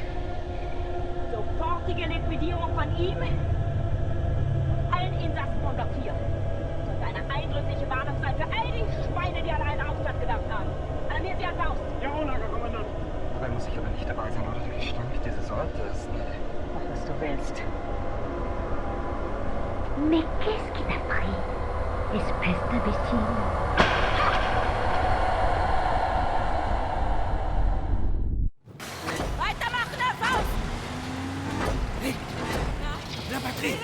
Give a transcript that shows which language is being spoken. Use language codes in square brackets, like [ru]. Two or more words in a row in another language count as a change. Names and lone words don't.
[de] Sofortige Liquidierung von ihm. Allen Insassen von Block 4. Sollte eine eindrückliche Warnung sein für all die Schweine, die an einen Aufstand gedacht haben. Alarmiert sie an Faust. Jawohl, Lagerkommandant. Dabei muss ich aber nicht dabei sein, oder? Der Gestank dieses Ortes. Mach, was du willst. [fr] Mais qu'est-ce qui t'a pris, espèce d'imbécile? [de] Weitermachen, Herr Faust! [fr] Hé! La batterie!